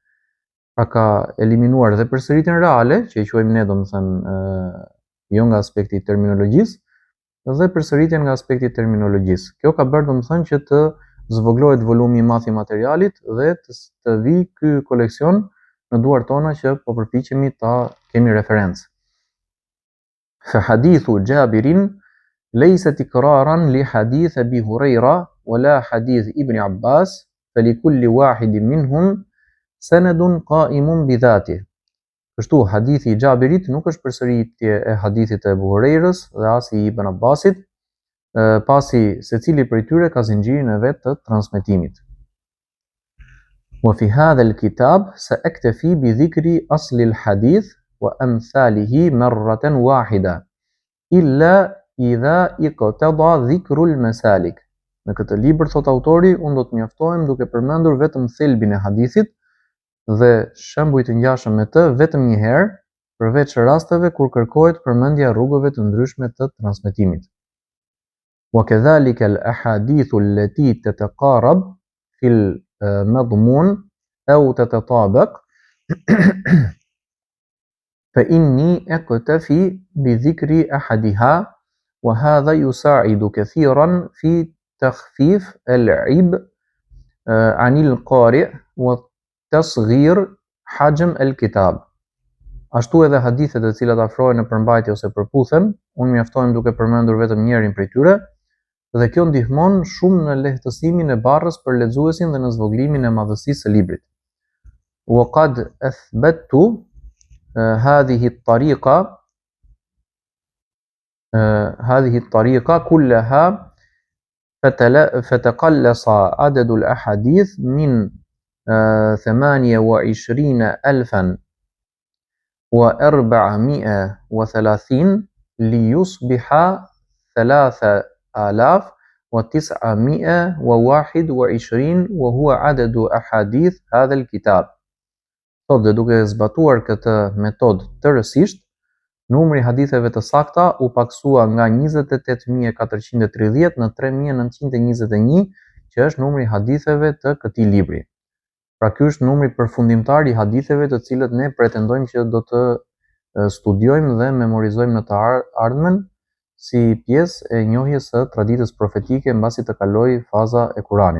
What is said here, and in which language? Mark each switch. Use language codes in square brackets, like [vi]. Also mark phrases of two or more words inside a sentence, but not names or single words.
[sq] Pra ka eliminuar dhe përsëritjen reale, që e quajmë ne domethënë jo nga aspekti i terminologjisë, dhe përsëritjen nga aspekti i terminologjisë. Kjo ka bërë domethënë që të zvoglohet volumi i madh i materialit dhe të vi ky koleksion në duart tona që po përpiqemi ta kemi referencë. [ar] فحديث جابر ليس تكرارا لحديث أبي هريرة ولا حديث ابن عباس فلكل واحد منهم سند قائم بذاته. [sq] Kështu hadithi i Jabirit nuk është përsëritje e hadithit të Abu Hurairës dhe as i Ibn Abbasit, pasi secili prej tyre ka zinxhirin e vet të transmetimit. [ar] وفي هذا الكتاب سأكتفي بذكر أصل الحديث وأمثاله مرة واحدة إلا إذا اقتضى ذكر المسالك. [sq] Në këtë libër, thot autori, unë do të mjaftohem duke përmendur vetëm thelbin e hadithit dhe shembuj të ngjashëm me të vetëm një herë, përveç rasteve kur kërkohet përmendja rrugëve të ndryshme të transmetimit. [ar] وكذلك الأحاديث التي تتقارب في المضمون أو تتطابق فإني أكتفي بذكر أحدها وهذا يساعد كثيرا في تخفيف العبء عن القارئ وتصغير حجم الكتاب. [sq] Ashtu edhe hadithet të cilat afrohen në përmbajtje ose përputhen, unë mjaftohem duke përmendur vetëm njërin prej tyre, dhe kjo ndihmon shumë në lehtësimin e barrës për lexuesin dhe në zvoglimin e madhësisë së librit. [ar] وقد أثبت هذه الطريقة كلها فتقلص عدد الأحاديث من 28,430 ليصبح 3,921 وهو عدد أحاديث هذا الكتاب. [sq] Sot dhe duke zbatuar këtë metodë tërësisht, numri haditheve të sakta u paksua nga 28,430 në 3,921, që është numri haditheve të këtij libri. Pra ky është numri përfundimtar i haditheve të cilët ne pretendojmë që do të studiojmë dhe memorizojmë në të ardhmen si pjesë e njohjes së traditës profetike mbasi të kalojë faza e Kuranit.